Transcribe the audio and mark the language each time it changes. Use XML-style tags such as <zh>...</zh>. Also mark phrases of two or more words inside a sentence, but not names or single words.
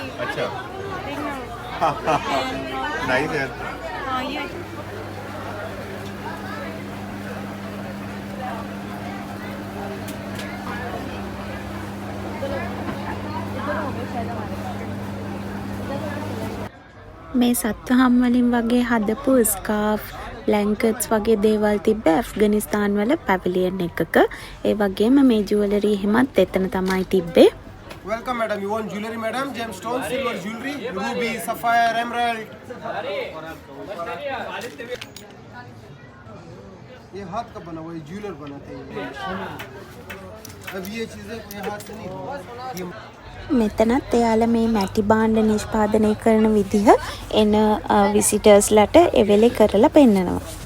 <hi>अच्छा देखना. नाइस है हाँ ये</hi> <si>මේ සත්ව හම් වලින් වගේ හදපු ස්කාර්ෆ්, බ්ලැන්කට්ස් වගේ දේවල් තිබ්බ ඇෆ්ගනිස්තාන් වල පැවිලියන් එකක. ඒ වගේම මේ ජුවලරි එහෙමත් එතන තමයි තිබ්බේ.</si> <en>Welcome, madam. You want jewelry, madam? Gemstones, silver jewelry, ruby, sapphire, emerald.</en> <hi>ये हाथ का बना हुआ है, ज्वेलर बनाते हैं. अब ये चीजें ये हाथ से नहीं होगी.</hi> <si>මෙතනත් එයාලා මේ මැටි භාණ්ඩ නිෂ්පාදනය කරන විදිහ එන විසිටර්ස්ලට එවෙලේ කරලා පෙන්නනවා.</si>